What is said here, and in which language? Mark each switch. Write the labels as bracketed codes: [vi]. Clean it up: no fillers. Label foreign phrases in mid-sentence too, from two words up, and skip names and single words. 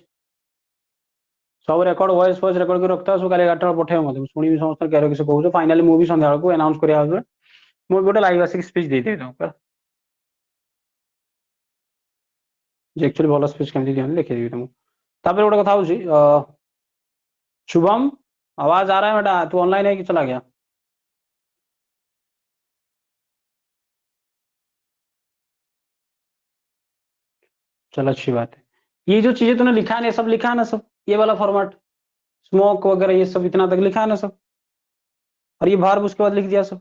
[or] सब ରେକର୍ଡ ଭଏସ୍ ଫଏସ୍ ରେକର୍ଡ କରି ରଖିଥା, ସବୁ କାଲି 11ଟା ବେଳେ ପଠେଇବ ମୋତେ, ମୁଁ ଶୁଣିବି ସମସ୍ତଙ୍କ କାହାର କିଛି କହୁଛ। ଫାଇନାଲି ମୁଁ ବି ସନ୍ଧ୍ୟାବେଳକୁ ଆନାଉନ୍ସ କରିବା ଭାବରେ ମୁଁ ବି ଗୋଟେ ଲାଇଭ୍ ଆସିକି ସ୍ପିଚ୍ ଦେଇଦେବି ତାଙ୍କୁ, ଯେ एक्चुअली ଭଲ ସ୍ପିଚ୍ କେମିତି ଦିଅନ୍ତି ଦେଖେଇଦେବି तुमको। तापर ଗୋଟେ କଥା ହଉଛି, [hi] शुभम आवाज आ रहा है बेटा? तू ऑनलाइन है कि चला गया? चल अच्छी बात है। ये जो चीजें तूने लिखा है ना, ये सब लिखा है ना सब, ये वाला फॉर्मेट, स्मोक वगैरह ये सब इतना तक लिखा है ना सब, और ये बाहर उसके बाद लिख दिया सब।